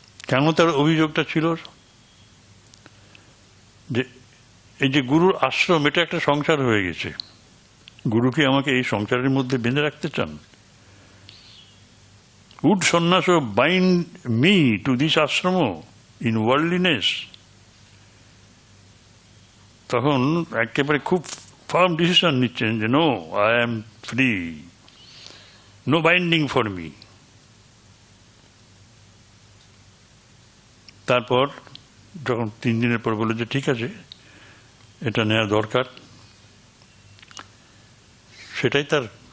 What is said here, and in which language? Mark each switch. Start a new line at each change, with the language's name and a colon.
Bangla: কেন তার অভিযোগটা ছিল যে এই যে গুরুর আশ্রম, এটা একটা সংসার হয়ে গেছে, গুরুকে আমাকে এই সংসারের মধ্যে বেঁধে রাখতে চান।
English: Would sannyasa bind me to this ashrama in worldliness?
Bangla: তখন একেবারে খুব ফার্ম ডিসিশন নিচ্ছেন যে
English: No, I am free, no binding for me.
Bangla: তারপর যখন 3 দিনের পর বলে যে ঠিক আছে এটা নেওয়া দরকার, সেটাই তার